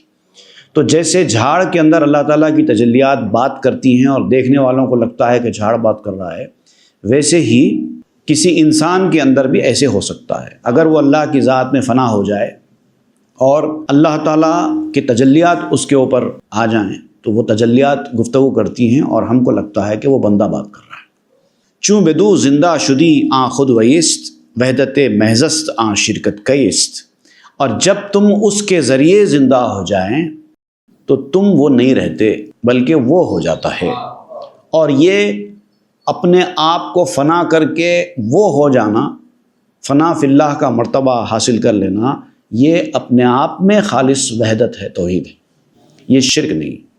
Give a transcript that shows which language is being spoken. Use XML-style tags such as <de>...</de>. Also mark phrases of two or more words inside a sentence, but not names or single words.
<ur>تو جیسے جھاڑ کے اندر اللہ تعالیٰ کی تجلیات بات کرتی ہیں اور دیکھنے والوں کو لگتا ہے کہ جھاڑ بات کر رہا ہے، ویسے ہی کسی انسان کے اندر بھی ایسے ہو سکتا ہے۔ اگر وہ اللہ کی ذات میں فنا ہو جائے اور اللہ تعالیٰ کی تجلیات اس کے اوپر آ جائیں تو وہ تجلیات گفتگو کرتی ہیں اور ہم کو لگتا ہے کہ وہ بندہ بات کر رہا ہے۔</ur> <fa>چوں بدو زندہ شدی آن خود ویست، وحدت محضست آن شرکت کیست۔</fa> <ur>اور جب تم اس کے ذریعے زندہ ہو جائیں تو تم وہ نہیں رہتے بلکہ وہ ہو جاتا ہے، اور یہ اپنے آپ کو فنا کر کے وہ ہو جانا، فنا فی اللہ کا مرتبہ حاصل کر لینا، یہ اپنے آپ میں خالص وحدت ہے، توحید ہے، یہ شرک نہیں۔</ur>